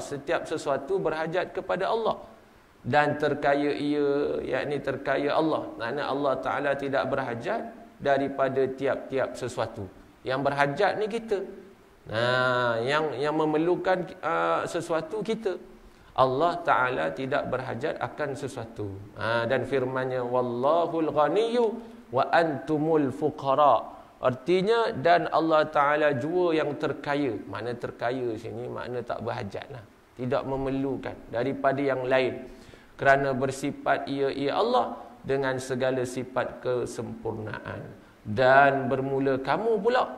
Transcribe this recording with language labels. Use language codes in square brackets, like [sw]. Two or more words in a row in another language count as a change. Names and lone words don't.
[ms] Setiap sesuatu berhajat kepada Allah. Dan terkaya ia, yakni terkaya Allah. Makna Allah Ta'ala tidak berhajat daripada tiap-tiap sesuatu. Yang berhajat ni kita. Yang memerlukan sesuatu kita. Allah Ta'ala tidak berhajat akan sesuatu. Dan firman-Nya, [ar] والله الغني وأنتم الفقراء. [ms] Artinya, dan Allah Ta'ala jua yang terkaya. Makna terkaya sini, makna tak berhajat lah. Tidak memerlukan daripada yang lain. Kerana bersifat ia Allah dengan segala sifat kesempurnaan. Dan bermula kamu pula.